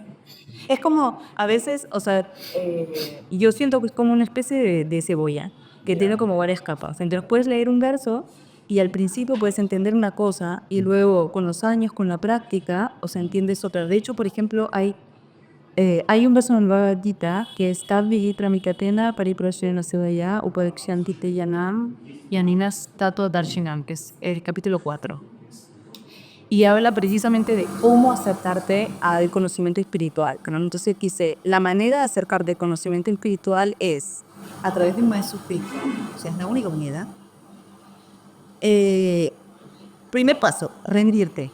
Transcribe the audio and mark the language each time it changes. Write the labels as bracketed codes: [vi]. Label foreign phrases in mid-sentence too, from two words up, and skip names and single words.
[es] Es como, a veces, o sea, yo siento que es como una especie de cebolla, que tiene como varias capas. Entonces puedes leer un verso y al principio puedes entender una cosa y luego con los años, con la práctica, o sea, entiendes otra. De hecho, por ejemplo, hay un verso en el Bhagavad Gita que es [sa] Tadvigitra Mikatena Pariprasena Sevaya Upadakshanti Te Yanam Yaninas Tato Darshanam, [es] que es el capítulo 4 y habla precisamente de cómo acercarte al conocimiento espiritual, ¿no? Entonces dice, la manera de acercarte al conocimiento espiritual es a través de un maestro espiritual, o sea, es la única manera. Primer paso, rendirte.